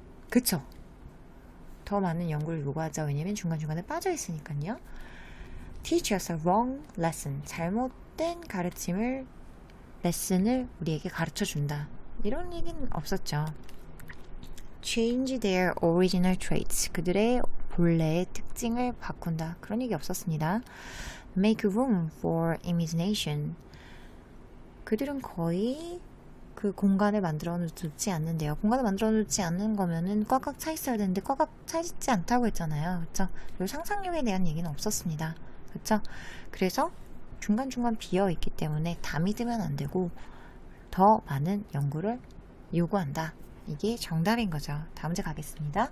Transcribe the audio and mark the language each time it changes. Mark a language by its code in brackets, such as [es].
[ko] 그쵸? 더 많은 연구를 요구하죠. 왜냐면 중간중간에 빠져있으니까요. [en] Teach us a wrong lesson. [ko] 잘못된 가르침을, 레슨을 우리에게 가르쳐준다. 이런 얘기는 없었죠. [en] Change their original traits. [ko] 그들의 본래의 특징을 바꾼다. 그런 얘기 없었습니다. [en] Make room for imagination. [ko] 그들은 거의 그 공간을 만들어 놓지 않는데요. 공간을 만들어 놓지 않는 거면은 꽉꽉 차 있어야 되는데 꽉꽉 차 있지 않다고 했잖아요. 그쵸? 그리고 상상력에 대한 얘기는 없었습니다. 그쵸? 그래서 중간중간 비어 있기 때문에 다 믿으면 안 되고 더 많은 연구를 요구한다. 이게 정답인 거죠. 다음 문제 가겠습니다.